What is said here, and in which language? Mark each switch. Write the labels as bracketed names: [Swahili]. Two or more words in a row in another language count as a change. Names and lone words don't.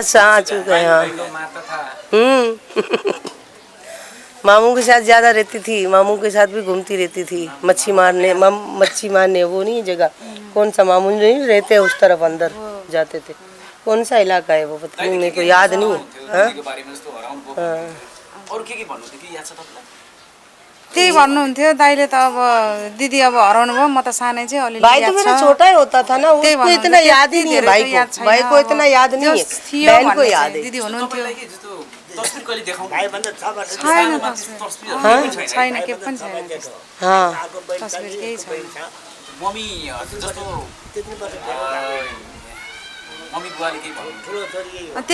[Hindi] बस आ चुका है। हाँ, मामू के साथ ज्यादा रहती थी, मामू के साथ भी घूमती रहती थी, मच्छी मारने वो नहीं जगह, कौन सा मामू नहीं रहते उस तरफ अंदर जाते थे, कौन सा इलाका है वो पता नहीं, मेरे को याद नहीं है। [Nepali] दिदीको बारेमा जस्तो हराउनु भयो अरू के भन्नुहुन्थ्यो कि याद छ तपाईँलाई? त्यही भन्नुहुन्थ्यो दाइले त अब दिदी अब हराउनु भयो म त सानै चाहिँ अलिअलि [Hindi] भाई तो [Nepali] याद [Hindi] मेरा [Nepali] छ। [Hindi] छोटा ही होता था ना, [Nepali] त्यही उसको भन्नुहुन्थ्यो, [Hindi] इतना याद ही [Nepali] त्यति [Hindi] नहीं है [Nepali] धेरै [Hindi] भाई [Nepali] त याद [Hindi] को, [Nepali] छैन [Hindi] भाई को [Nepali] अब। [Hindi] इतना याद नहीं है, [Nepali] जस थियो [Hindi] बहन को [Nepali] भन्ने [Hindi] याद [Nepali] चाहिँ [Hindi] है। [Nepali] दिदी हुनुहुन्थ्यो। तपाईँलाई के जस्तो तस्बिर कहिले देखाउनु भाइभन्दा 6 वर्ष छैन सानोमा तस्बिर। तस्बिरहरू अँ, केही छैन। छैन के पनि छैन त्यस्तो। [Hindi] हाँ [Nepali] आगो बहिनी छ, तस्बिर केही यसको बहिनी छ। मम्मी जस्तो त्यति वर्ष धेरै मम्मी बुवाले केही भन्नुहुन्थ्यो? ठुलो छोरी यही हो।